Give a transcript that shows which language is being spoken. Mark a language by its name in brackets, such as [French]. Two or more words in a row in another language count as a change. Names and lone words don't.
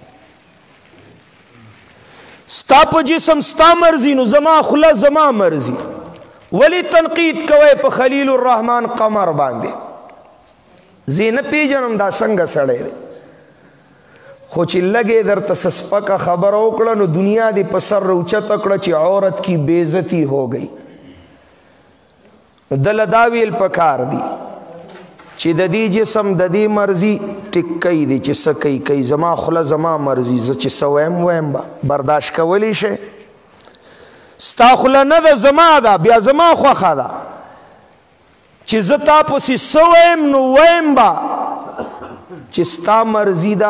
[Pashto] ستا په جسم ستا مرضي نو زما خوله زما مرضي. ولی تنقید کوئ په خلیل الرحمن قمر باندې؟ زه نه پیژنم دا څنګه سړی دی. خو چې لګې درته څه سپکه خبره وکړه نو دنیا دې په سر راوچته کړه چې [Urdu] عورت کی بېزتي ہو گئی. [Pashto] دله دا ویل پکار دی چې د دې جسم د دې مرضي ټیکۍ دی چې څه کوي زما خوله زما مرضي، زه چې څه وایم به برداشت کولی شئ. ستا خوله نه ده زما ده، بیا زما خوښه ده چې زه تا پسې څه وایم نو وایم به چې ستا مرضي ده.